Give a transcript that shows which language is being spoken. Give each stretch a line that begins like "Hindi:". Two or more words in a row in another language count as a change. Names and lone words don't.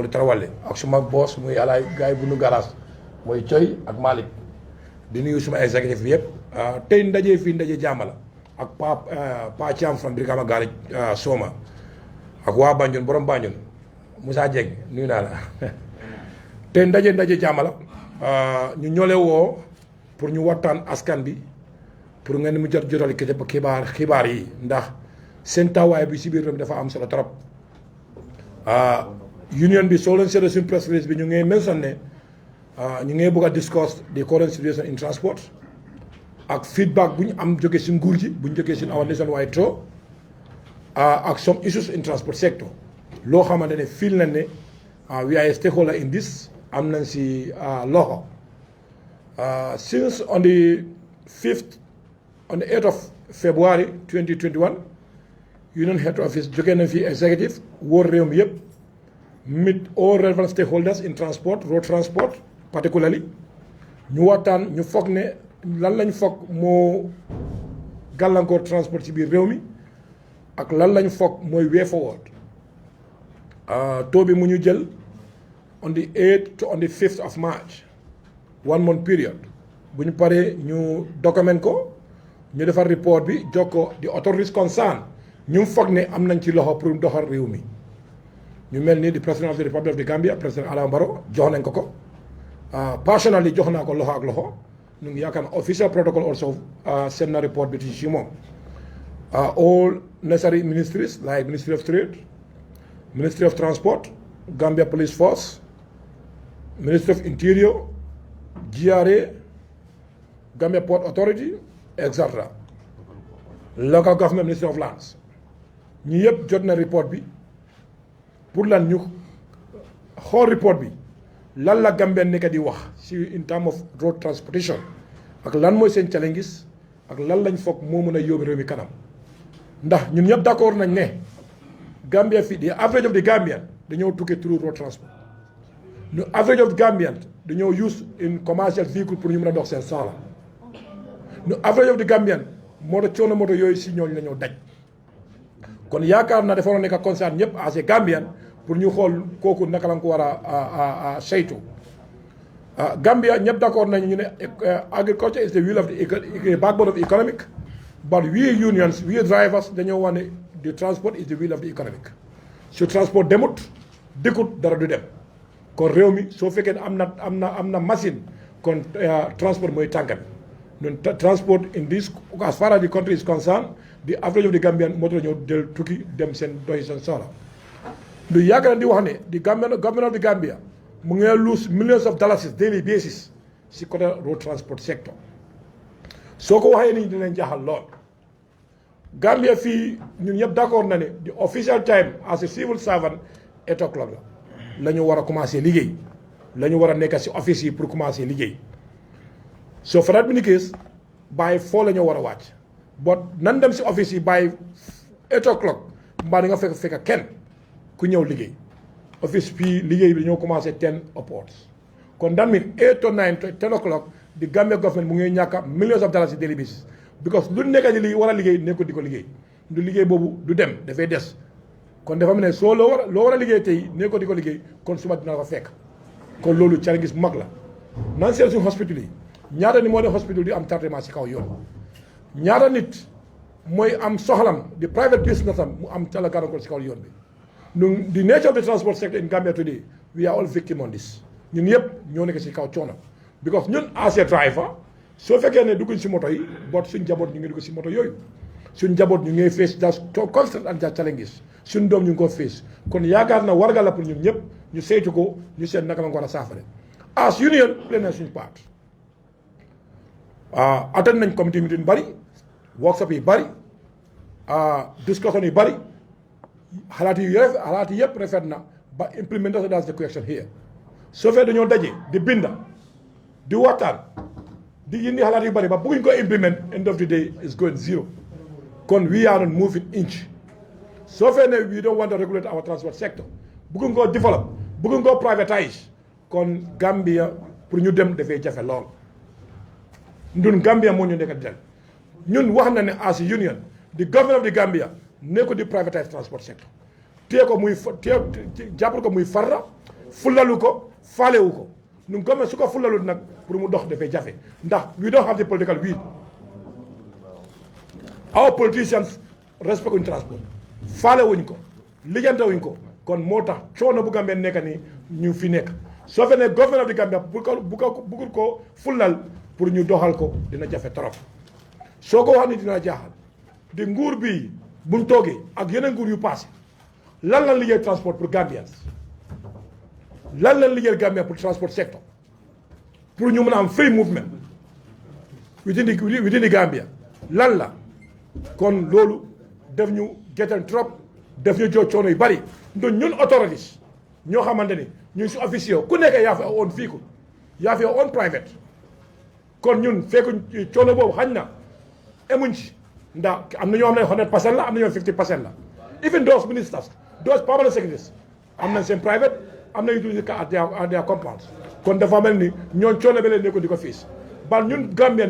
Wolof: Tarawale ak suma boss muy alaay gaay bu nu garas mooy Coy ak Malick di nuyu suma exécutif bi yëpp tey ndaje fii ndaje jàmmala ak pa Thiam from Brikama gaari Soma ak waa Banjul borom Banjul Moussa Dieng nuyu naa la tey ndaje jàmmala ñu ñole woo pour ñu waxtaan askan bi pour ngeen mu jotal xibaar yi ndax seen tawaay bi si biir réew mi dafa am solo trop union bi soo leen seetlee suñu
English: press release
Wolof: bi ñu ngi mention ne ñu ngi bëgg a
English: discuss the current situation in transport
Wolof: ak feedback bu ñu am jóge si nguur ji bu ñu jógee si
English: our nationwide tour
Wolof: ak
English: some issues in transport sector
Wolof: loo xamante ne feel nañ ne
English: we are a stakeholder in this
Wolof: am nañ si loxo
English: since on the 8th of February 2021 Union Head Office
Wolof: jóge na fi executive wóor réew mi yëpp
English: meet all relevant stakeholders in transport road transport particularly
Wolof: ñu waxtaan ñu foog ne lan lañ foog moo gàllankoor transport ci biir réew mi ak lan lañ foog mooy
English: way forward
Wolof: taux bi mu ñu jël
English: on the 8th to on the 5th of March 1 month period
Wolof: bu ñu paree ñu document ko ñu defar report bi jox ko
English: the authorities concerned
Wolof: ñu foog ne am nañ ci loxo pour doxal réew mi ñu mel ni di
English: president of the Republic of the Gambia
Wolof: président Adama Barrow jox nañ ko personally jox naa ko loxo ak loxo ñu ngi yaakaar
English: official protocol also send
Wolof: na report bi ci moom
English: all necessary ministries like Ministry of Trade, Ministry of Transport, Gambia Police Force, Ministry of Interior, GRA, Gambia Port Authority, etc.
Wolof: Local Government Ministry of Lands ñi yëpp jot na report bi pour lan ñu xool report bi lan la Gambia nekk di wax si
English: in terms of road transportation
Wolof: ak lan mooy seen challenges ak lan lañ foog moo mën a yóbbu réew mi kanam ndax ñun ñëpp d'accord nañ ne Gambia fii
English: the average of the Gambian
Wolof: dañoo tukki
English: through road transport the average of the Gambian
Wolof: dañoo
English: use in commercial vehicle
Wolof: pour ñu mën a dox seen soxla
English: the average of the Gambian
Wolof: moto coono moto yooyu si ñooñu la ñoo daj kon yaakaar naa dafa war a nekk concerne ñëpp
English: as a Gambian
Wolof: pour ñu xool kooku naka la ko war a saytu
English: Gambia
Wolof: ñëpp d'accord nañu ñu ne
English: agriculture is the wheel of the backbone of the economic, but we unions, we drivers
Wolof: dañoo wax ne
English: the transport is the wheel of the economic.
Wolof: su transport demut dëkkut dara du dem kon réew mi soo fekkee ne am na machine kon transport mooy tànk bi transport
English: in this as far as the country is concerned the average of the Gambian
Wolof: moo tax ñëw del tukki dem seen doxi seen soxla lu yàgg na di wax ne
English: the government of the Gambia
Wolof: mu ngi
English: lose millions of dollars daily basis
Wolof: si côté
English: road transport sector
Wolof: soo ko waxee nii dinañ jaaxal lool Gambia fii ñun ñëpp d'accord na ne
English: the official time as a civil servant 8 o'clock
Wolof: la ñu war a commencer liggéey la ñu war a nekk si office yi pour commencer liggéey
English: so for that many case by 4
Wolof: la ñu war a wàcc but nan dem si office yi
English: by 8 o'clock
Wolof: mbaa di nga fekk kenn ku ñëw liggéey office fii liggéey bi dañoo commencé 10 upwards kon
English: that mean 8 to 9 to 10 o'clock the Gambia government
Wolof: mu ngi ñàkk
English: millions of dollars
Wolof: si
English: daily basis
Wolof: because lu nekk di war a liggéey nekkul di ko liggéey du liggéey boobu du dem dafay des kon dafa mel ne soo loo war a liggéey tey nekkul di ko liggéey kon suba dina ko fekk kon loolu challenge bu mag la nan seen suñu hospital yi ñaata ni moo ne hospital di am tardement si kaw yoon ñaata nit mooy am soxlam di
English: private business
Wolof: am mu am cala gàllankoor si kaw yoon bi ñun
English: the nature of the transport sector in Gambia today we are all victim on this
Wolof: ñun yëpp ñoo nekk si kaw coono because ñun
English: as a driver
Wolof: soo fekkee ne dugguñ si moto yi boot suñ njaboot ñu ngi dugg si moto yooyu suñ njaboot ñu ngi
English: face just constant and just challenges
Wolof: suñ doom ñu ngi ko face kon yaakaar na warga la pour ñun ñëpp ñu saytu ko ñu seet naka la ko war a saafara
English: as union
Wolof: play na suñ part attend nañ
English: committee meeting
Wolof: bari workshop yi bari discussion yi bari xalaat yi yëpp rafet na ba
English: implementation that's the question here
Wolof: soo fee dañoo daje di binda di waxtaan di indi xalaat yu bari ba bëgguñ ko implement
English: end of the day is going zero
Wolof: kon
English: we are not moving inch
Wolof: soo fee ne we
English: don't want to regulate our transport sector
Wolof: bëgguñ koo develop bëgguñ koo privatise kon Gambia pour ñu dem dafay jafe lool ñun Gambia moo ñu nekk di dem ñun wax na ne
English: as a union the government of the Gambia
Wolof: ne ko di
English: privatise transport sector
Wolof: téye ko muy jàppal ko muy farra fulalu ko faalewu ko ñun government su ko fulalut nag pour mu dox dafay jafe ndax
English: we don't have the political will our politicians
Wolof: respect wuñ transport faale wuñ ko lijjante wuñ ko kon moo tax coono bu Gambia nekk ni ñu fi nekk soo fe ne government of the Gambia bugul ko fulal pour ñu doxal ko dina jafe trop soo ko wax ni dina jaaxal di nguur bi buñ toogee ak yeneen nguur yu passé lan lan liggéey transport pour Gambians lan lan liggéey Gambia pour
English: transport sector
Wolof: pour ñu mën a am
English: free movement within the Gambia
Wolof: lan la kon loolu def ñu getan trop def ñu joo coono yu bari ndo ñun authorities ñoo xamante ni ñun si officier ku nekk yaa fi
English: own vehicle
Wolof: yaa fi
English: own private
Wolof: kon ñun fekk coono boobu xañ na emuñ ci ndax am na ñoo xam ne 100% la am na ñoo 50% la
English: even those ministers those permanent secretaries
Wolof: am nañ seen private am na ñu tuuti ka
English: at their compounds
Wolof: kon dafa mel ni ñoon coono ba leen nekko di ko fiis bal ñun Gambien